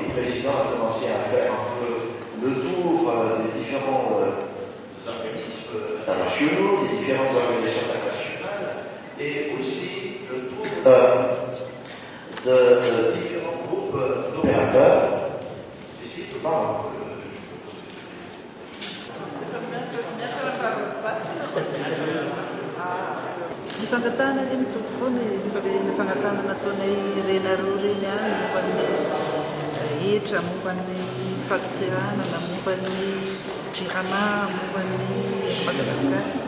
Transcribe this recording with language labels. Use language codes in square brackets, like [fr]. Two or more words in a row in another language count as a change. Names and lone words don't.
[fr] Le président a commencé à faire un peu le tour des différents organismes internationaux, des différentes organisations internationales, et aussi le tour de différents groupes d'opérateurs. Est-ce qu'il peut parler un peu? [mg] Ny fangatana ilay mitovy foana rehefa ilay fangatana nataonay rena roa reny any momba ny hetra, momba ny fahatseranana, momba ny jirana, momba ny Madagasikara.